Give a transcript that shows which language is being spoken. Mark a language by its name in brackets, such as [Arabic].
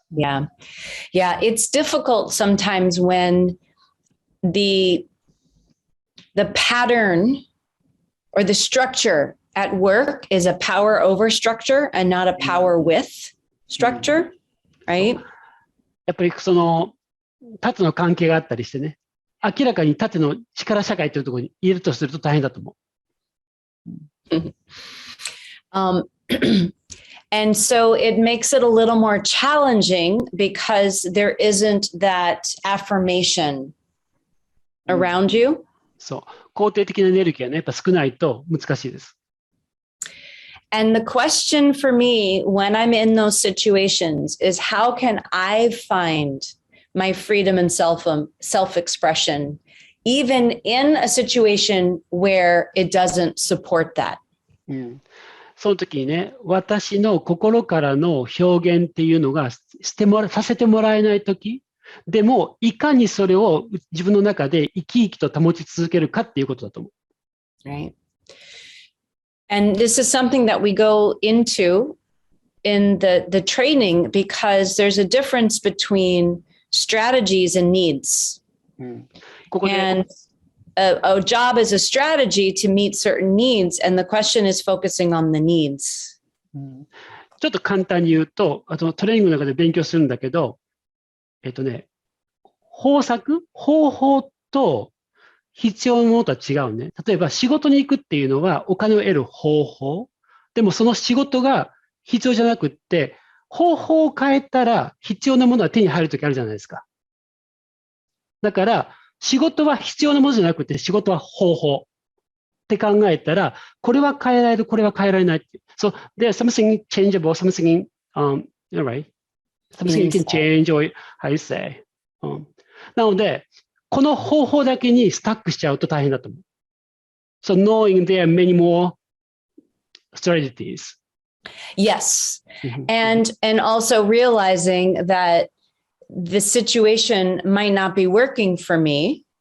[English] Yeah. It's difficult sometimes when the pattern or the structure at work is a power over structure and not a power with structure, right? [Japanese] やっぱりその縦の関係があったりしてね、明らかに縦の力社会というところにいるとすると大変だと思う。 [English] And so it makes it a little more challenging because there isn't that affirmation around you. [Japanese] そう。肯定的なエネルギーがね、やっぱ少ないと難しいです。 [English] And the question for me when I'm in those situations is how can I find my freedom and self-expression, even in a situation where it doesn't support that? [Japanese] その時にね、私の心からの表現っていうのがさせてもらえない時でも、いかにそれを自分の中で生き生きと保ち続けるかっていうことだと思う。 [English] Right. And this is something that we go into in the training because there's a difference between strategies and needs. [Japanese] ここで [English] And a job is a strategy to meet certain needs, and the question is focusing on the needs. [Japanese] ちょっと簡単に言うと、トレーニングの中で勉強するんだけど、方法と必要なものとは違うね。例えば仕事に行くっていうのはお金を得る方法。でもその仕事が必要じゃなくって、方法を変えたら必要なものは手に入るときあるじゃないですか。だから仕事は必要なものじゃなくて仕事は方法って考えたら、これは変えられる、これは変えられないって。 [English] So there's something changeable, something, right? Something you can change or how you say. [Japanese] なので、この方法だけにスタックしちゃうと大変だと思う。 [English] So knowing there are many more strategies. Yes. And also realizing that the situation might not be working for me.